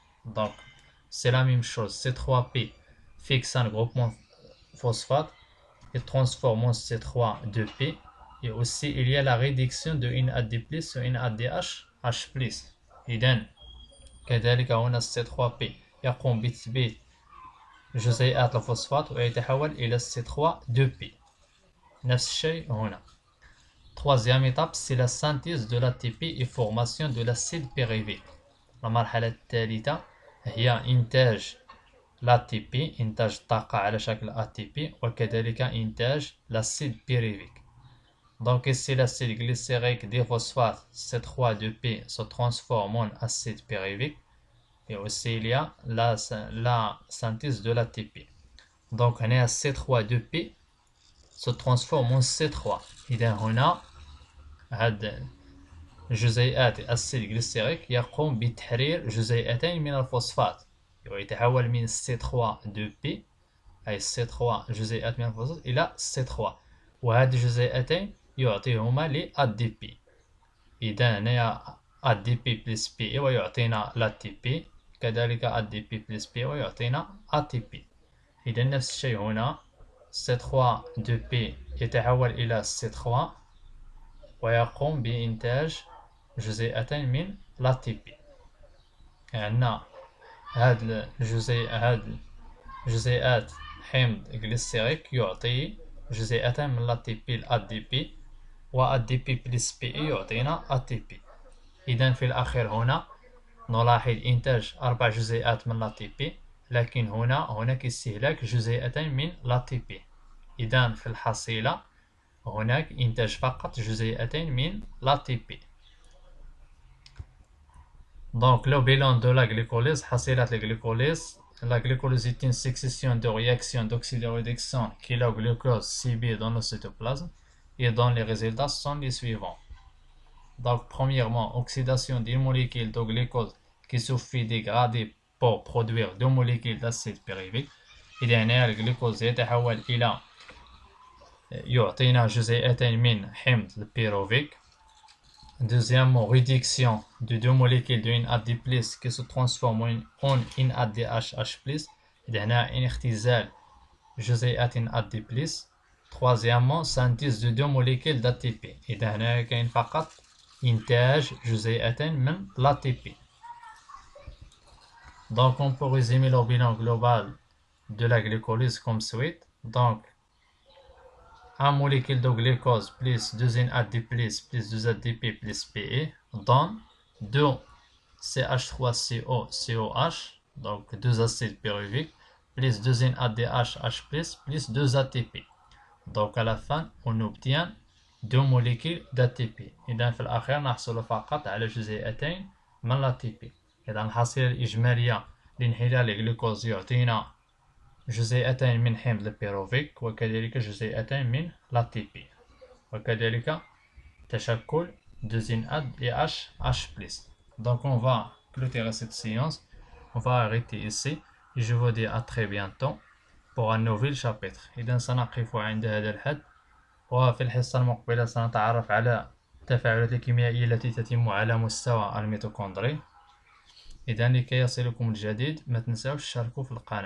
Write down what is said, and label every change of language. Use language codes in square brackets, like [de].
[fr] Donc c'est la même chose, C3P fixe un groupement phosphate et transforme en C3 2P, et aussi il y a la réduction de une AD+ sur une ADH H+. [ar] إذن كذلك هنا C3P يقوم بتثبيت جزيئات الفوسفات ويتحول إلى C3 2P. نفس الشيء هنا. [fr] Troisième étape, c'est la synthèse de l'ATP et formation de l'acide pyruvique. [ar] المرحلة الثالثة هي إنتاج l'ATP، إنتاج الطاقة على شكل ATP، وكذلك إنتاج l'acide pyruvique. [fr] Donc ici l'acide glycérique des phosphates C3-2P se transforme en acide pyruvique, et aussi il y a la synthèse de l'ATP. Donc هنا C3-2P se transforme en C3. [ar] إذا هنا هاد جزيئات الأسيد جليسيريك يقوم بتحرير جزيئتين من الفوسفات ويتحول من C3 2P أي C3 جزيئات من الفوسفات إلى C3، وهذه الجزيئتين يعطيهما ل ADP. إذا هنا ADP plus P ويعطينا l'ATP، كذلك ADP plus P ويعطينا ATP. إذا نفس الشيء هنا، C3 2P يتحول إلى C3 ويقوم بإنتاج جزيئتين من l'ATP. عندنا هاد جزيئات حمض جليسيريك يعطي جزيئتين من l'ATP الADP، و ADP بلس PE يعطينا ATP. إذا في الأخير هنا نلاحظ إنتاج 4 جزيئات من l'ATP، لكن هناك استهلاك جزيئتين من l'ATP. إذا في الحصيلة هناك إنتاج فقط جزيئتين من l'ATP. Donc le bilan de la glycolyse حصيلة الجليكوليز. [fr] La glycolyse est une succession de réactions d'oxydoréduction qui la glucose CB dans le cytoplasme et dont les résultats sont les suivants. Donc premièrement, oxydation d'une molécule de glucose qui suffit dégrader pour produire deux molécules d'acide pyruvique. [ar] إذا هنا الجلوكوز يتحول إلى يعطينا جزيئتين من حمض البيروفيك. [fr] Deuxièmement, réduction de deux molécules de NAD+ qui se transforment en NADH+. [ar] إذا هنا اختزال جزيئات NAD+. [fr] Troisièmement, synthèse de deux molécules d'ATP. [ar] إذا هنا كاين فقط إنتاج جزيئتين من l'ATP. [fr] Donc on peut résumer le bilan global de la glycolyse comme suit. Donc, un molécule de glucose plus 2 NAD+ plus 2 ADP plus PE donne 2 CH3COCOH, donc 2 acides pyruviques, plus 2 NADH+ plus 2 ATP. Donc à la fin, on obtient 2 molécules d'ATP. [ar] إذا في الأخير نحصل فقط على جزيئتين من l'ATP. إذا الحصيلة الإجمالية لانحلال الجلوكوز يعطينا جزيئتين من حمض البيروفيك وكذلك جزيئتين من l'ATP وكذلك تشكل 2 NADH+. [fr] Donc on va clôturer cette séance, on va arrêter ici et je vous dis à très bientôt pour un nouvel chapitre. [ar] إذا سنقف عند هذا الحد، وفي الحصة المقبلة سنتعرف على التفاعلات الكيميائية التي تتم على مستوى الميتوكوندري. إذا لكي يصلكم الجديد ما تنسوش تشتركوا في القناة.